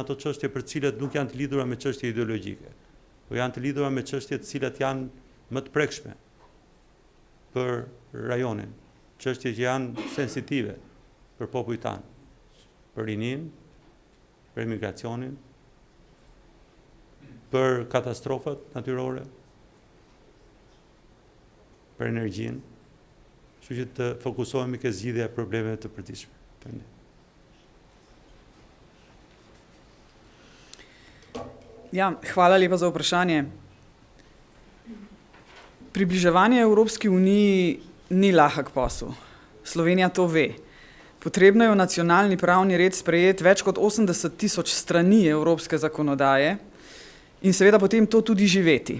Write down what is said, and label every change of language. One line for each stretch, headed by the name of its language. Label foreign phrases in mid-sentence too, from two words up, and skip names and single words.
Albanian: ato çështje për cilat nuk janë të lidhura me çështje ideologjike, por janë të lidhura me çështje të cilat janë më të prekshme për rajonin, çështje që janë sensitive për popujt tanë, për rinin, për emigracionin, për katastrofat natyrore, për energjinë, kështu që të fokusohemi ke zgjidhja e problemeve të përditshme.
Slovenian: Ja, hvala lepa za vprašanje. Približevanje Evropski uniji ni lahek posel. Slovenija to ve. Potrebno je v nacionalni pravni red sprejeti več kot 80.000 strani evropske zakonodaje in seveda potem to tudi živeti.